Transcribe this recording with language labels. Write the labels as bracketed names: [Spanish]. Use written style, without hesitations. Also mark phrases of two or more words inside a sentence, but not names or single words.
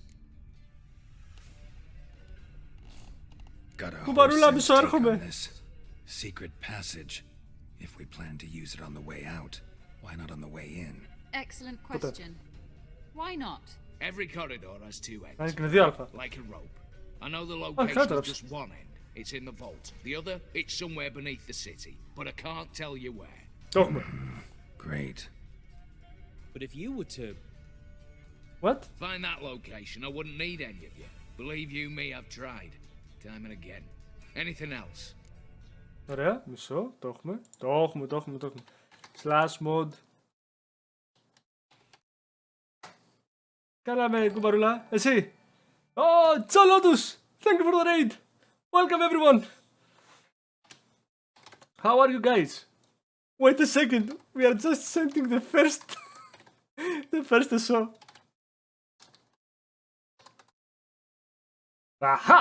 [English] Got a [Greek] Κουμπαρούλα, [English] whole [Greek] μισό [English] take on [Greek] έρχομαι. [English] this. Secret passage. If we plan to use it on the way out, why not on the way in? Excellent question. Why not? Every corridor has two [Greek] Αν [English] ends. [Greek] και δύο αλφα. [English] Like a rope. I know the Oh, location [Greek] κατάλαβα. [English] of just one end. It's in the vault. The other, it's somewhere beneath the city. But I can't tell you where. [Greek] Το έχουμε. [English] Great. But if you were to... What? Find that location. I wouldn't need any of you. Believe you me, I've tried. Time and again. Anything else? [Greek] Ωραία, μισό. Το έχουμε. Το έχουμε. [English] Slash mod. [Greek] Καλά με κουμπαρούλα. Εσύ. [English] Oh, Τσολότους. Thank you for the raid. Welcome everyone. How are you guys? Wait a second. We are just sending the first... the first show. Aha!